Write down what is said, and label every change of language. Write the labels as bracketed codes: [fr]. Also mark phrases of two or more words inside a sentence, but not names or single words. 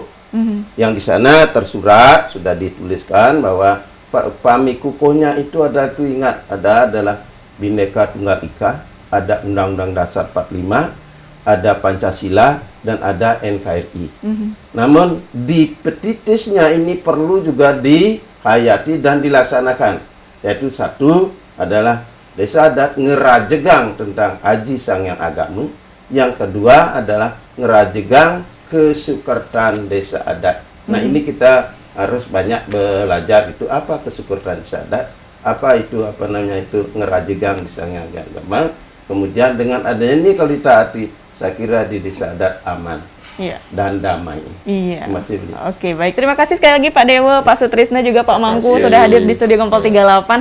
[id] Yang di sana tersurat sudah dituliskan bahwa Pamikukuhnya itu ada, itu ingat, adalah Bhinneka Tunggal Ika, ada Undang-Undang Dasar 45, ada Pancasila, dan ada NKRI. Namun di petitisnya ini perlu juga dihayati dan dilaksanakan, yaitu satu adalah desa adat ngerajegang tentang Aji Sangyang Agamu, yang kedua adalah [ban] ngerajegang kesukertan [id] desa adat. Nah ini kita harus banyak belajar itu apa kesukertan desa adat, apa itu ngerajegang desa Sangyang Agamu. Kemudian dengan adanya ini kalau ditaati, saya kira di desa adat aman dan damai. Terima kasih. Oke, baik. Terima kasih sekali lagi Pak Dewa, Pak Sutrisna, juga Pak Mangku sudah hadir di studio Gempol 38.